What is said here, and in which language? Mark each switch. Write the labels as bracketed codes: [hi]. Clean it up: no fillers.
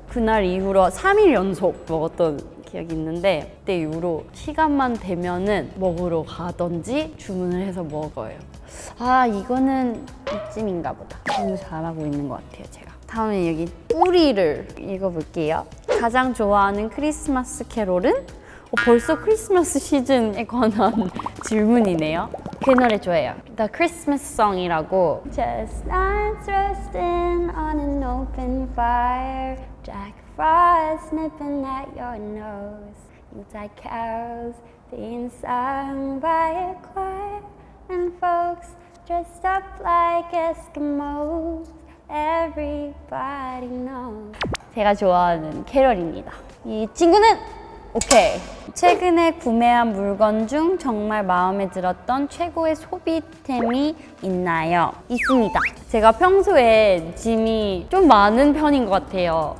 [ko] 그날 이후로 3일 연속 먹었던 기억이 있는데 그때 이후로 시간만 되면은 먹으러 가던지 주문을 해서 먹어요. 아, 이거는 이쯤인가 보다. 너무 잘하고 있는 것 같아요, 제가. 다음에 여기 뿌리를 읽어볼게요. 가장 좋아하는 크리스마스 캐롤은? 벌써 크리스마스 시즌에 관한 질문이네요. 그 노래 좋아해요. [en] The Christmas Song이라고. Chestnuts roasting on an open fire, Jack Frost nipping at your nose, Yuletide carols being sung by a choir, and folks dressed up like Eskimos, everybody knows. [ko] 제가 좋아하는 캐럴입니다. 이 친구는 오케이. 최근에 구매한 물건 중 정말 마음에 들었던 최고의 소비템이 있나요? 있습니다. 제가 평소에 짐이 좀 많은 편인 것 같아요.